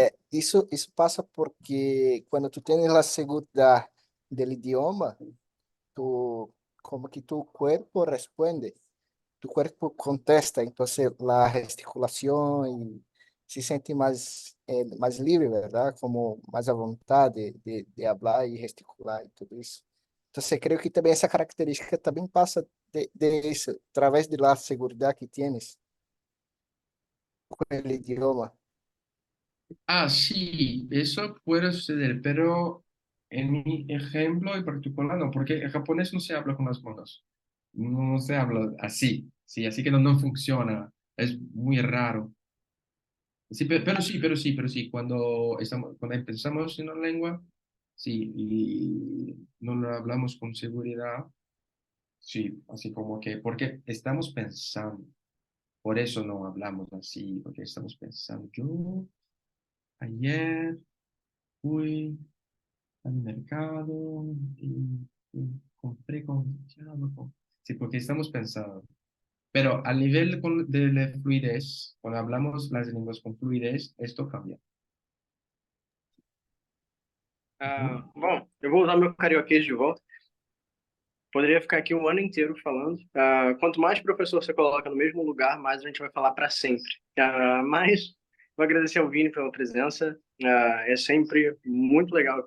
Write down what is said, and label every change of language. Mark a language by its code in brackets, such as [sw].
[pt] Isso passa porque quando tu tens a segurança do idioma, tu, como que [es] tu cuerpo responde, tu cuerpo contesta, [pt] então a gesticulação e se sente mais livre, verdade? Como mais à vontade de falar e gesticular e tudo isso. Então, eu creio que também essa característica também passa de isso, através de la segurança que tienes com o idioma. [es] Ah, sí, eso puede suceder, pero en mi ejemplo en particular no, porque en japonés no se habla con las manos, no se habla así, sí, así que no funciona, es muy raro. Sí, pero sí, cuando empezamos en una lengua, sí, y no lo hablamos con seguridad, sí, así como que, porque estamos pensando, por eso no hablamos así, porque estamos pensando, yo ayer fui al mercado y compré sí, porque estamos pensando. Pero a nivel de la fluidez, cuando hablamos las lenguas con fluidez, esto cambia. Ujú. [pt] Bom, eu vou usar meu carioquês de volta. Poderia ficar aqui um ano inteiro falando. Quanto mais professor você coloca no mesmo lugar, mais a gente vai falar para sempre. Mas vou agradecer ao Vini pela presença. É sempre muito legal.